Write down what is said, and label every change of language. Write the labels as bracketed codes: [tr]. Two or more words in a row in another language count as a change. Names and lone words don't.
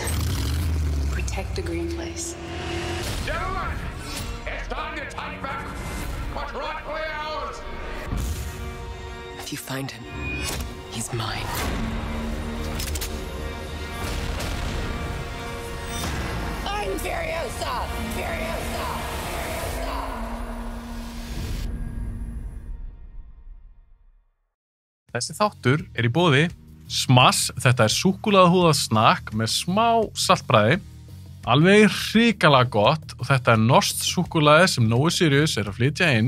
[en] Protect the green place. Gentlemen, it's time to take back what's rightfully ours. If you find him, he's mine. I'm Furiosa! Furiosa! Furiosa! [is] Þessi þáttur í boði Smass, þetta súkkulaðihúðað snakk með smá saltbragði, alveg hrikalega gott og þetta norskt súkkulaði sem Nói Sirius að flytja inn.